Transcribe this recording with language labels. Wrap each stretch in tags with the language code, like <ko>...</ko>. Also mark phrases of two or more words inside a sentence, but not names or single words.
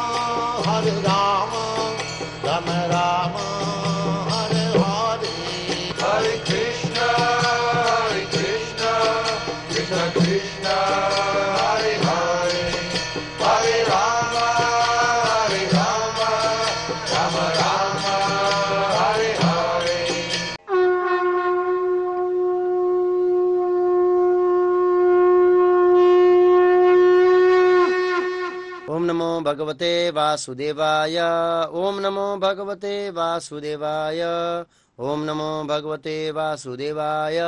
<sa>Rama Rama, Hare Hare. Hare Krishna, Krishna Krishna, Hare Hare, Hare Rama, Rama Rama, Hare Hare. ઓમ નમો ભગવતે વાસુદેવાય. ઓમ નમો ભગવતે વાસુદેવાય. ઓમ નમો ભગવતે વાસુદેવાય.</sa>